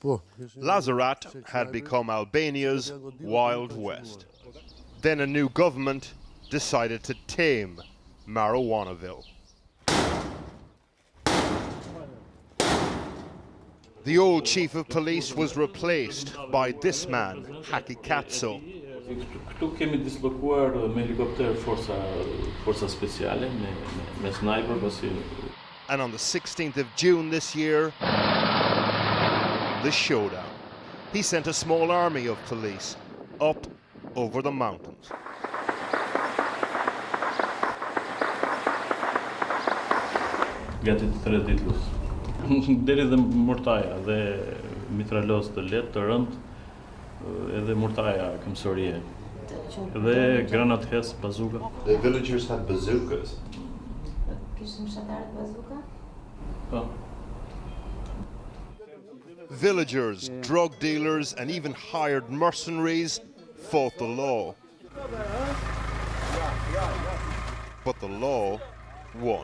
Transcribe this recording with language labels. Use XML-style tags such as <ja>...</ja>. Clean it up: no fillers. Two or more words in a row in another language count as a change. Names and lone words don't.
<en>Lazarat had become Albania's Wild West. Then a new government decided to tame Marijuanaville. The old chief of police was replaced by this man, Haki Katso.</en> <sq>Këtu kemi dislokuar me helikopter forca speciale me sniper pasi.</sq> <en>And on the 16th of June this year, the showdown. He sent a small army of police up over the mountains.</en> <sq>Gati të 3 ditë luft. Deri dhe mortaja dhe mitralos të lehtë të rënd, edhe mortaja këmbësorie. Dhe granat hes, bazuka.</sq> <en>The villagers had bazookas. Po. Villagers, drug dealers, and even hired mercenaries fought the law. But the law won.</en>